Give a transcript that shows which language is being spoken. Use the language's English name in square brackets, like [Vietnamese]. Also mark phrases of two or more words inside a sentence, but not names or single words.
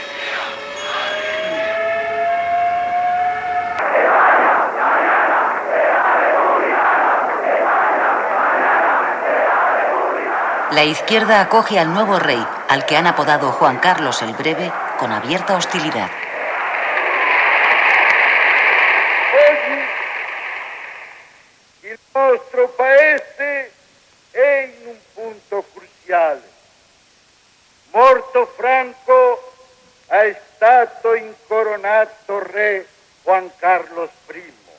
[Spanish] La izquierda acoge al nuevo rey, al que han apodado Juan Carlos el Breve, con abierta hostilidad. [Italian] Il nostro paese è in un punto cruciale. Morto Franco, è stato incoronato re Juan Carlos I.